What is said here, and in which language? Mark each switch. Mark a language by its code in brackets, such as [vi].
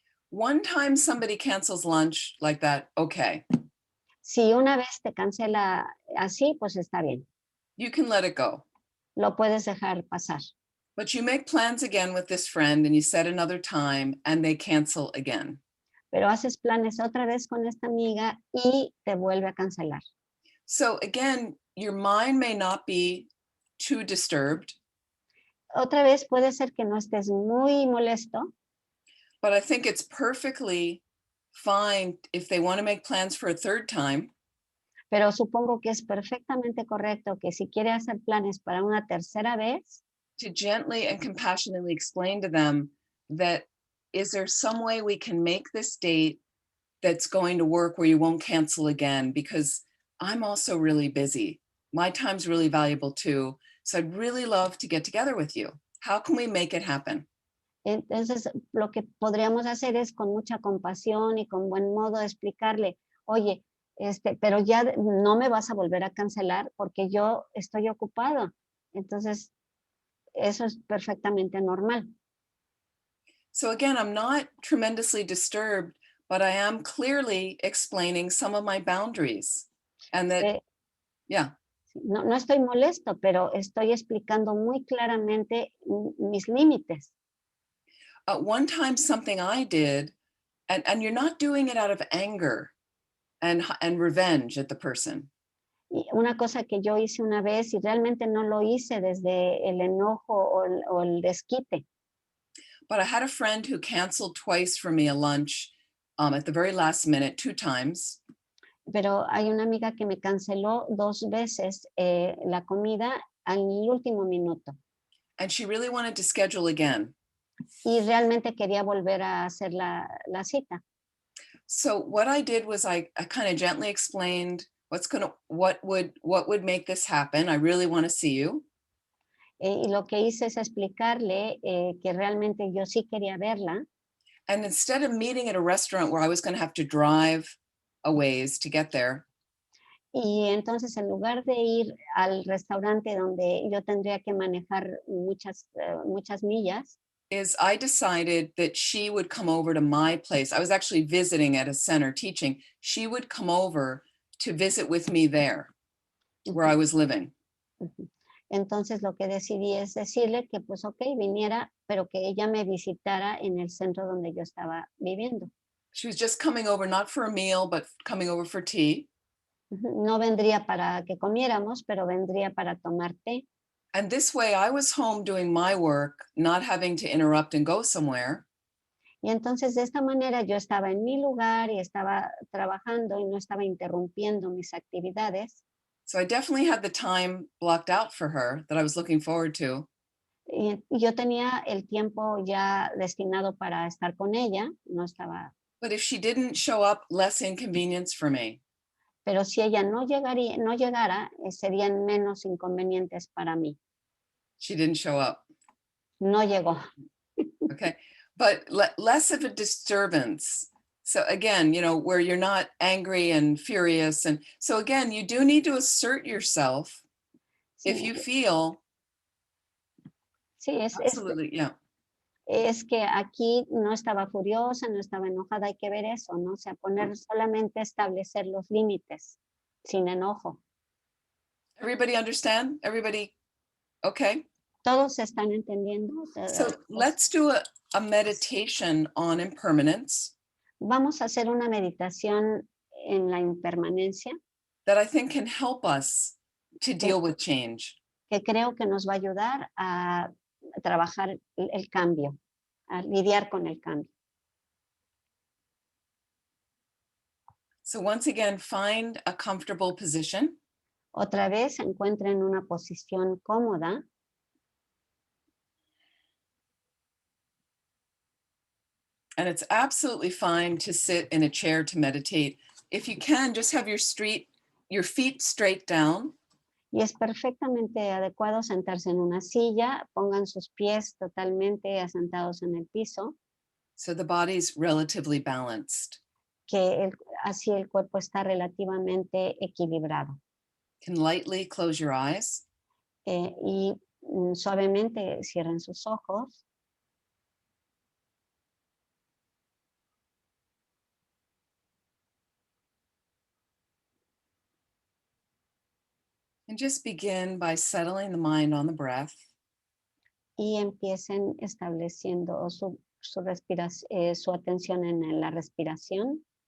[en] one time somebody cancels lunch like that, okay, [es] si una vez te cancela así, pues está bien, [en] you can let it go. [es] lo puedes dejar pasar. [en] But you make plans again with this friend and you set another time and they cancel again. [es] Pero haces planes otra vez con esta amiga y te vuelve a cancelar. [en] So again, your mind may not be too disturbed, [es] Otra vez puede ser que no estés muy molesto, [en] but I think it's perfectly fine if they want to make plans for a third time, [es] pero supongo que es perfectamente correcto que si quiere hacer planes para una tercera vez, [en] to gently and compassionately explain to them that, is there some way we can make this date that's going to work where you won't cancel again? Because I'm also really busy. My time's really valuable too. So I'd really love to get together with you. How can we make it happen? [es] entonces lo que podríamos hacer es con mucha compasión y con buen modo explicarle, oye, pero ya no me vas a volver a cancelar porque yo estoy ocupado. Entonces, eso es perfectamente normal. [en] So again, I'm not tremendously disturbed, but I am clearly explaining some of my boundaries. And that, Eh, yeah. [es] No estoy molesto, pero estoy explicando muy claramente mis límites. [en] One time something I did, and you're not doing it out of anger and revenge at the person. [es] Y una cosa que yo hice una vez y realmente no lo hice desde el enojo o el desquite. [en] But I had a friend who canceled twice for me a lunch at the very last minute, 2 times. [es] Pero hay una amiga que me canceló 2 veces la comida al último minuto. [en] And she really wanted to schedule again. [es] Y realmente quería volver a hacer la cita. [en] So what I did was I kind of gently explained what would make this happen. I really want to see you. [es] Y lo que hice es explicarle que realmente yo sí quería verla. [en] And instead of meeting at a restaurant where I was going to have to drive a ways to get there, [es] Y entonces en lugar de ir al restaurante donde yo tendría que manejar muchas millas, [en] is I decided that she would come over to my place. I was actually visiting at a center teaching. She would come over to visit with me there, where I was living. [es] entonces lo que decidí es decirle que pues ok, viniera, pero que ella me visitara en el centro donde yo estaba viviendo. [en] She was just coming over, not for a meal, but coming over for tea. [es] No vendría para que comiéramos, pero vendría para tomar té. [en] And this way I was home doing my work, not having to interrupt and go somewhere. [es] Y entonces de esta manera yo estaba en mi lugar y estaba trabajando y no estaba interrumpiendo mis actividades. [en] So I definitely had the time blocked out for her that I was looking forward to. [es] Y yo tenía el tiempo ya destinado para estar con ella, no estaba. [en] But if she didn't show up, less inconvenience for me. [es] Pero si ella no llegara, serían menos inconvenientes para mí. [en] She didn't show up. [es] No llegó. [en] Okay. But less of a disturbance. So again, where you're not angry and furious. And so again, you do need to assert yourself if you feel. [es] Sí, [en] Absolutely, yeah. [es] Es que aquí no estaba furiosa, no estaba enojada, hay que ver eso, ¿no? O sea, poner solamente establecer los límites, sin enojo. [en] Everybody understand? Everybody, okay? [es] ¿Todos están entendiendo? [en] So let's do a meditation on impermanence. [es] Vamos a hacer una meditación en la impermanencia [en] That I think can help us to deal with change. [es] que creo que nos va a ayudar a trabajar el cambio, a lidiar con el cambio. [en] So once again, find a comfortable position. [es] Otra vez encuentren una posición cómoda. [en] And it's absolutely fine to sit in a chair to meditate. If you can, just have your feet straight down. [es] Y es perfectamente adecuado sentarse en una silla, pongan sus pies totalmente asentados en el piso, [en] So the body's relatively balanced. [es] así el cuerpo está relativamente equilibrado. [en] Can lightly close your eyes. [es] Y suavemente cierren sus ojos. [en] And just begin by settling the mind on the breath. [es] Y empiecen estableciendo su atención en la respiración.